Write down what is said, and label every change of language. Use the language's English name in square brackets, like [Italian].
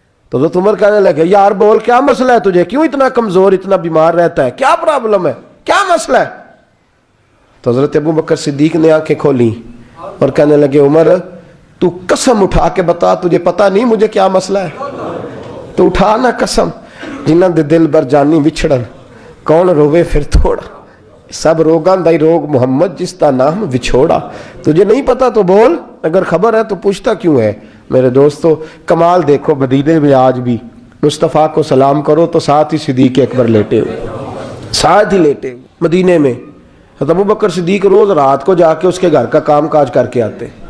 [Urdu] تو حضرت عمر کہنے لگے یار بول کیا مسئلہ ہے تجھے، کیوں اتنا کمزور، اتنا بیمار رہتا ہے، کیا پرابلم ہے، کیا مسئلہ ہے. تو حضرت ابو بکر صدیق نے آنکھیں کھولی اور کہنے لگے عمر تو قسم اٹھا کے بتا، تجھے پتا نہیں مجھے کیا مسئلہ ہے. تو اٹھا نہ قسم، [Punjabi] جنہاں دے دل بر جانی وچھڑن، کون روے پھر تھوڑا، سب روگاں دائی روگ محمد جس کا نام وچھوڑا. [Urdu] تجھے نہیں پتا تو بول، اگر خبر ہے تو پوچھتا کیوں ہے. میرے دوستو کمال دیکھو، مدینے میں آج بھی مصطفیٰ کو سلام کرو تو ساتھ ہی صدیق اکبر لیٹے ہوئے، ساتھ ہی لیٹے ہوئے. مدینے میں حضرت ابو بکر صدیق روز رات کو جا کے اس کے گھر کا کام کاج کر کے آتے.